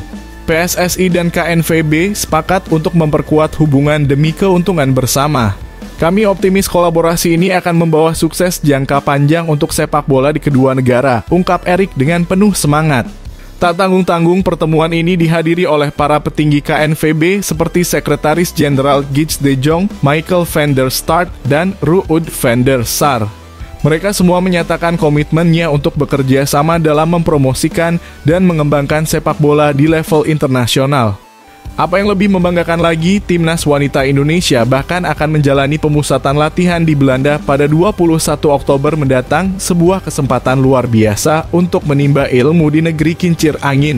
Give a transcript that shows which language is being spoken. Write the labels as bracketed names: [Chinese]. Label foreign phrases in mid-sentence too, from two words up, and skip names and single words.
[Indonesian] PSSI dan KNVB sepakat untuk memperkuat hubungan demi keuntungan bersama. Kami optimis kolaborasi ini akan membawa sukses jangka panjang untuk sepak bola di kedua negara, ungkap Erick dengan penuh semangat. Tak tanggung-tanggung, pertemuan ini dihadiri oleh para petinggi KNVB seperti Sekretaris Jenderal Guits de Jong, Michael van der Start, dan Ruud van der Sar. Mereka semua menyatakan komitmennya untuk bekerja sama dalam mempromosikan dan mengembangkan sepak bola di level internasional. Apa yang lebih membanggakan lagi, Timnas Wanita Indonesia bahkan akan menjalani pemusatan latihan di Belanda pada 21 Oktober mendatang, sebuah kesempatan luar biasa untuk menimba ilmu di negeri kincir angin.